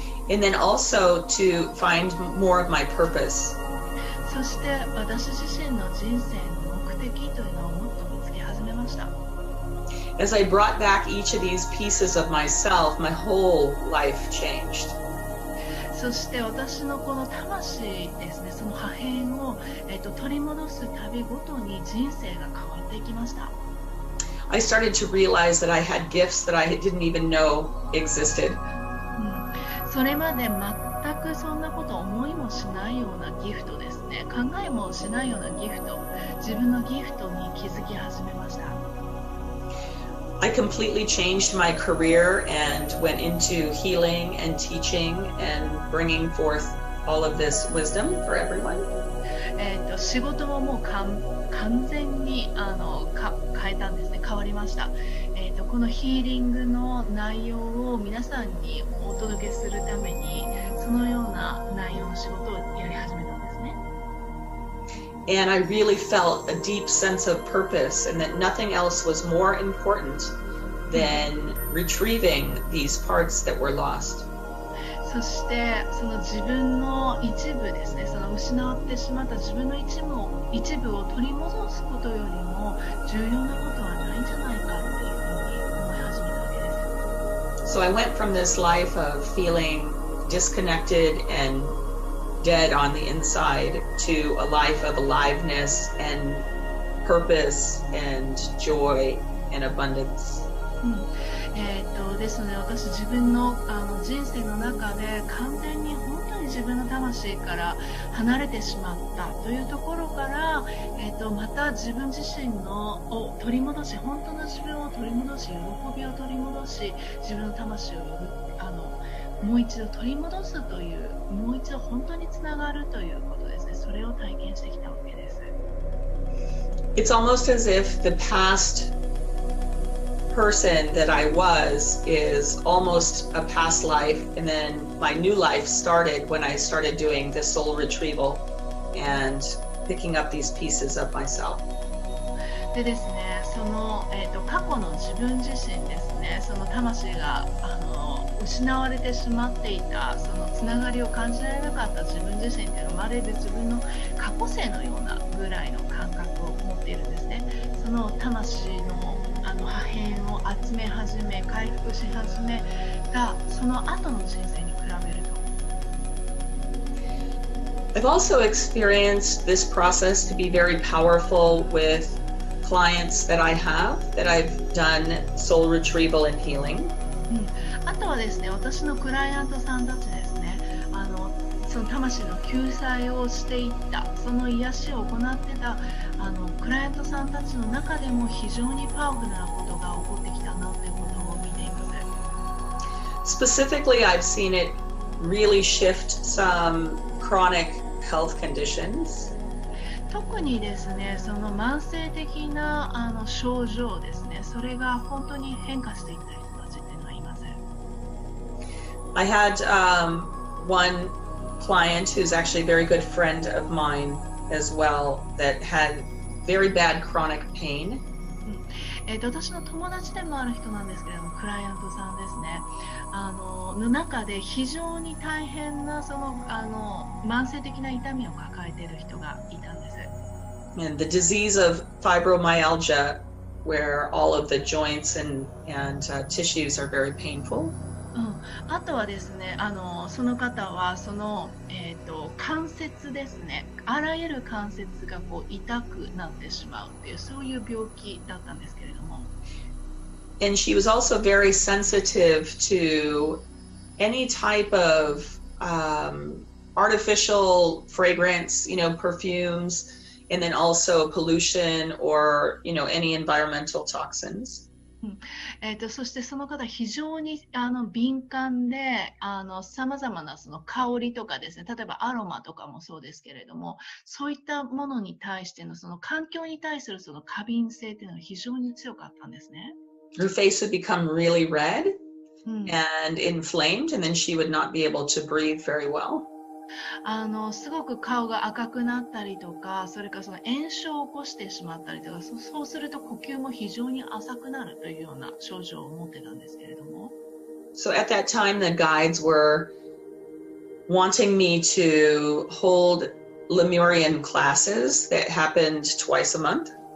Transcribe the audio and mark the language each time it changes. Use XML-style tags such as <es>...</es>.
<en>And then also to find more of my purpose.</en> <ja>そして私自身の人生の目的というのをもっと見つけ始めました。</ja> <en>As I brought back each of these pieces of myself, my whole life changed.</en> <ja>そして私のこの魂ですね、その破片を、取り戻す旅ごとに人生が変わっていきました。</ja> <en>I started to realize that I had gifts that I didn't even know existed.</en> <ja>それまで全くそんなこと思いもしないようなギフトですね。考えもしないようなギフト、自分のギフトに気づき始めました。</ja> <en>I completely changed my career and went into healing and teaching and bringing forth all of this wisdom for everyone.</en> <ja>仕事ももう完全に変えたんですね。変わりました。このヒーリングの内容を皆さんにお届けするためにそのような内容の仕事をやり始めたんですね。</ja> <en>And I really felt a deep sense of purpose and that nothing else was more important than retrieving these parts that were lost.</en> <ja>そしてその自分の一部ですね、その失ってしまった自分の一部を取り戻すことよりも重要なことはないんじゃないかっていうふうに思い始めたわけです。</ja> <en>So I went from this life of feeling disconnected and dead on the inside to a life of aliveness and purpose and joy and abundance.</en> <ja>ですので私自分の人生の中で完全に本当に自分の魂から離れてしまったというところから、また自分自身を取り戻し、本当の自分を取り戻し、喜びを取り戻し、自分の魂をもう一度取り戻すという、もう一度本当につながるということですね。それを体験してきたわけです。</ja> <en>It's almost as if the past person that I was is almost a past life, and then my new life started when I started doing the soul retrieval and picking up these pieces of myself.</en> <ja>でですね、その、過去の自分自身ですね、その魂が失われてしまっていたそのつながりを感じられなかった自分自身っていうのはまるで自分の過去世のようなぐらいの感覚を持っているんですね。その魂の破片を集め始め、回復し始めたその後の人生に比べると。</ja> <en>I've also experienced this process to be very powerful with clients that I have, that I've done soul retrieval and healing.</en> <ja>あとはですね、私のクライアントさんたちですね、その魂の救済をしていった、その癒しを行ってたクライアントさんたちの中でも非常にパワフルなことが起こってきたなということを見ています。</ja> <en>Specifically, I've seen it really shift some chronic health conditions.</en> <ja>特にですね、その慢性的な症状ですね、それが本当に変化していった人たちっていうのはいます。</ja> <en>I had one client who's actually a very good friend of mine as well that had very bad chronic pain.</en> <ja>私の友達でもある人なんですけれども、クライアントさんですね。の中で非常に大変な慢性的な痛みを抱えている人がいたんです。</ja> <en>And the disease of fibromyalgia, where all of the joints and tissues are very painful.</en> <ja>あとはですね、その方は関節ですね、あらゆる関節が痛くなってしまうっていう、そういう病気だったんですけれども。</ja> <en>And she was also very sensitive to any type of artificial fragrance, perfumes, and then also pollution or, any environmental toxins.</en> <ja>そしてその方非常に敏感でさまざまな香りとかですね、例えばアロマとかもそうですけれども、そういったものに対しての環境に対する過敏性っていうのが非常に強かったんですね。</ja> <en>Her face would become really red and inflamed, and then she would not be able to breathe very well.</en> <ja>すごく顔が赤くなったりとか、それから炎症を起こしてしまったりとか、そうすると呼吸も非常に浅くなるというような症状を持ってたんですけれども。</ja> <en>So at that time, the guides were wanting me to hold Lemurian classes that happened twice a month.</en>